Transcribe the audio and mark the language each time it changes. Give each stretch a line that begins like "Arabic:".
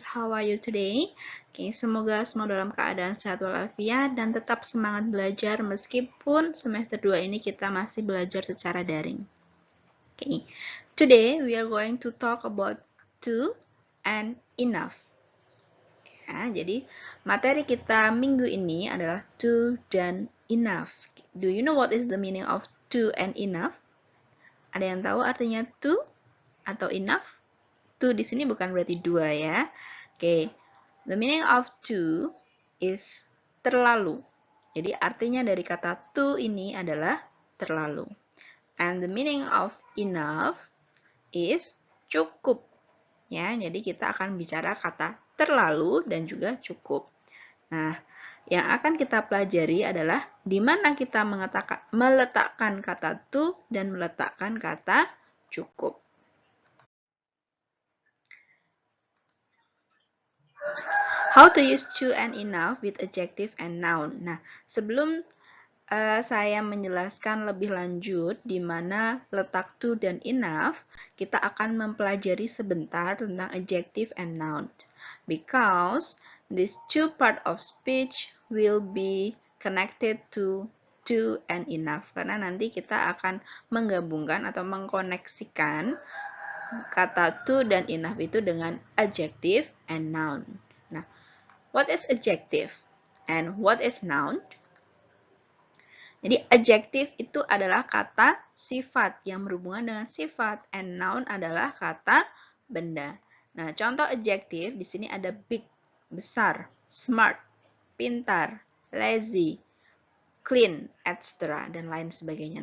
English: How are you today?
Indonesian: Oke, semoga semua dalam keadaan sehat walafiat dan tetap semangat belajar meskipun semester 2 ini kita masih belajar secara daring. Oke.
English: Today we are going to talk about to and enough.
Indonesian: Ya, jadi materi kita minggu ini adalah to dan enough.
English: Do you know what is the meaning of to and enough?
Indonesian: Ada yang tahu artinya to atau enough? To di sini bukan berarti dua ya. Oke.
English: The meaning of to is
Indonesian: terlalu. Jadi artinya dari kata to ini adalah terlalu.
English: And the meaning of enough is cukup.
Indonesian: Ya, jadi kita akan bicara kata terlalu dan juga cukup. Nah, yang akan kita pelajari adalah di mana kita meletakkan kata to dan meletakkan kata cukup.
English: How to use to and enough with adjective and noun.
Indonesian: Nah, sebelum saya menjelaskan lebih lanjut di mana letak to dan enough, kita akan mempelajari sebentar tentang adjective and noun.
English: Because these two part of speech will be connected to and enough.
Indonesian: Karena nanti kita akan menggabungkan atau mengkoneksikan kata to dan enough itu dengan adjective and noun.
English: Nah, what is adjective and what is noun?
Indonesian: Jadi adjective itu adalah kata sifat yang berhubungan dengan sifat, and noun adalah kata benda. Nah, contoh adjective di sini ada big, besar, smart, pintar, lazy, clean, etc. dan lain sebagainya.